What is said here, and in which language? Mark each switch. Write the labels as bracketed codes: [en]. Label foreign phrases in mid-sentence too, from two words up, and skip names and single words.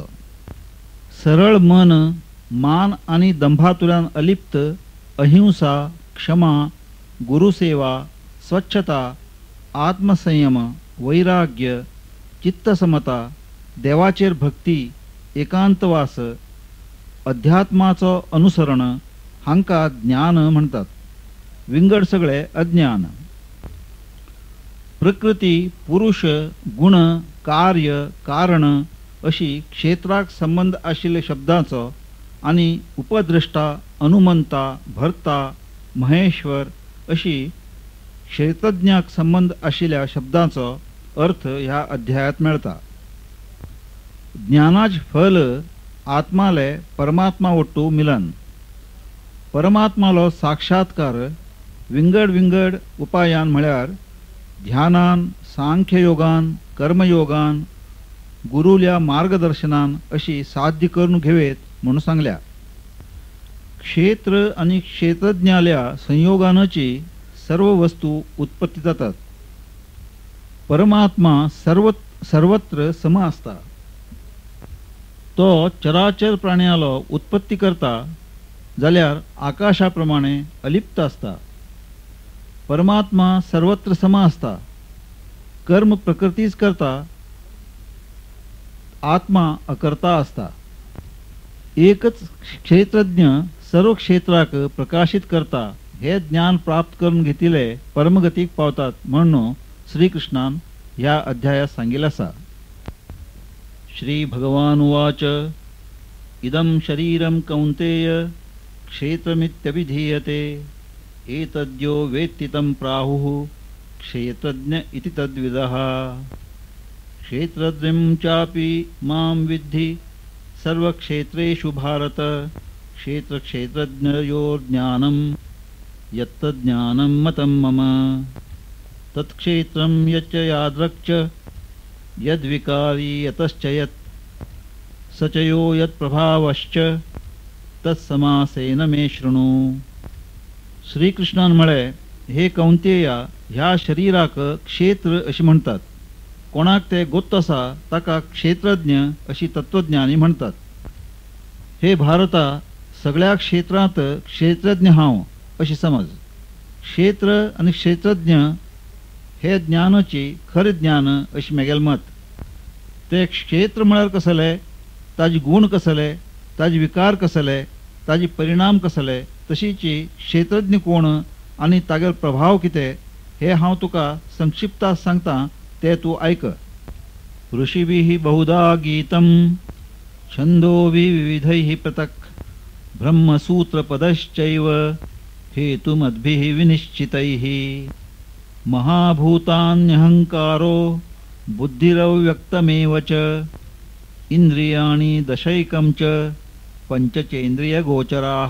[kok] सरळ मन, मान आणि दंभातुल्यान अलिप्त, अहिंसा, क्षमा, गुरुसेवा, स्वच्छता, आत्मसंयम, वैराग्य, चित्तसमता, देवाचेर भक्ती, एकांतवास, अध्यात्माचो अनुसरण हांका ज्ञान म्हणतात. विंगड सगळे अज्ञान. प्रकृती, पुरुष, गुण, कार्य, कारण अशी क्षेत्राक संबंध आशिल्ले शब्दांचो आणि उपद्रष्टा, अनुमंता, भर्ता, महेश्वर अशी क्षेत्रज्ञाक संबंध आशिल्ल्या शब्दांचो अर्थ ह्या अध्यायात मेळता. ज्ञानाच फल आत्माले परमात्मा वट्टू मिलन. परमात्मालो साक्षात्कार विंगड विंगड उपायान म्हळ्यार ध्यानान, सांख्ययोगान, कर्मयोगान, गुरुल्या मार्गदर्शनान अशी साध्य करून घेवेत म्हणून सांगल्या. क्षेत्र आणि क्षेत्रज्ञाल्या संयोगानाची सर्व वस्तू उत्पत्ती जातात. परमात्मा सर्वत्र सम असता. तो चराचर प्राण्यालो उत्पत्ती करता जाल्यार आकाशाप्रमाणे अलिप्त असता. परमात्मा सर्वत्र सम असता. कर्म प्रकृतीच करता. आत्मा अकर्ता असता. एकच क्षेत्रज्ञ सर्व क्षेत्राक प्रकाशित करता. हे ज्ञान प्राप्त करून घेतिले परमगतीक पावतात म्हणून श्रीकृष्णान ह्या अध्यायात सांगितले आसा. [sa] श्री भगवान उवाच इदं शरीरं कौन्तेय क्षेत्रमित्यभिधीयते एतद्यो वेत्ति तं प्राहुः क्षेत्रज्ञ इति तद्विदः. क्षेत्रज्ञं चापि मां विद्धि सर्वक्षेत्रेषु भारत. क्षेत्रक्षेत्रज्ञयोर्ज्ञानं यत्तज्ज्ञानं मतं मम. तत्क्षेत्रं यच्च यादृक् च यद्विकारी यतश्च यत् स च यो यत्प्रभावश्च तत्समासेन मे शृणु. [kok] श्रीकृष्णान म्हळे, हे कौंतेया, ह्या शरीराक क्षेत्र अशी म्हणतात. कोणाक ते गोत्त आसा ताका क्षेत्रज्ञ अशी तत्वज्ञानी म्हणतात. हे भारता, सगळ्या क्षेत्रांत क्षेत्रज्ञ हांव अशी समज. क्षेत्र आणि क्षेत्रज्ञ हे ज्ञानाची खरे ज्ञान अशी मेगेल मत. ते क्षेत्र म्हळ्यार कसले, ताजे गुण कसले, ताजे विकार कसले, ताजे परिणाम कसले, तशीची क्षेत्रज्ञ कोण आणि तागेर प्रभाव कितें हे हांव तुका संक्षिप्तात सांगता, ते तूं आयक. [sa] ऋषिभिः बहुधा गीतं छंदोभिः विविधैः पृथक् ब्रह्मसूत्रपदश्चैव हेतुमद्भिः विनिश्चितैः. महाभूतान्यहंकारो बुद्धिरव्यक्तमेव च इंद्रियाणि दशैकं च पंचचेन्द्रियगोचराः.